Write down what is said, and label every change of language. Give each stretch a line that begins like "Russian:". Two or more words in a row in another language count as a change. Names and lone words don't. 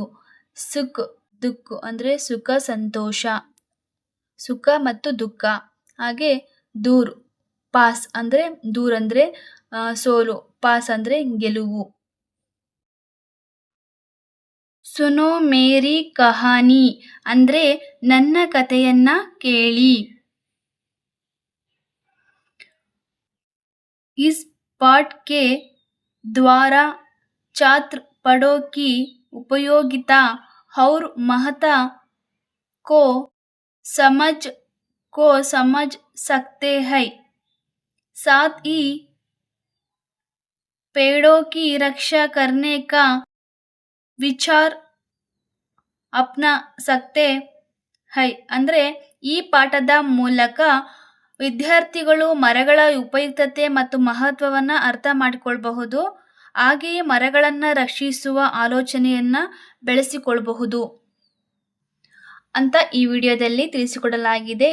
Hindi: सुख दुःख
Kannada: ಅಂದರೆ ಸುಖ ಸಂತೋಷ, ಸುಖ ಮತ್ತು ದುಃಖ. ಹಾಗೆ
Hindi: दूर पास
Kannada: ಅಂದರೆ ದೂರ್ ಅಂದರೆ ಸೋಲು, ಪಾಸ್ ಅಂದರೆ ಗೆಲುವು.
Hindi: सुनो मेरी कहानी
Kannada: ಅಂದರೆ ನನ್ನ ಕಥೆಯನ್ನ ಕೇಳಿ.
Hindi: इस पाठ के द्वारा छात्र पढ़ो की उपयोगिता और महत्ता को समझ सकते हैं. साथ ही पेड़ों की रक्षा करने का विचार अपना सकते है
Kannada: ಅಂದರೆ ಈ ಪಾಠದ ಮೂಲಕ ವಿದ್ಯಾರ್ಥಿಗಳು ಮರಗಳ ಉಪಯುಕ್ತತೆ ಮತ್ತು ಮಹತ್ವವನ್ನು ಅರ್ಥ ಮಾಡಿಕೊಳ್ಳಬಹುದು. ಹಾಗೆಯೇ ಮರಗಳನ್ನು ರಕ್ಷಿಸುವ ಆಲೋಚನೆಯನ್ನು ಬೆಳೆಸಿಕೊಳ್ಳಬಹುದು ಅಂತ ಈ ವಿಡಿಯೋದಲ್ಲಿ ತಿಳಿಸಿಕೊಡಲಾಗಿದೆ.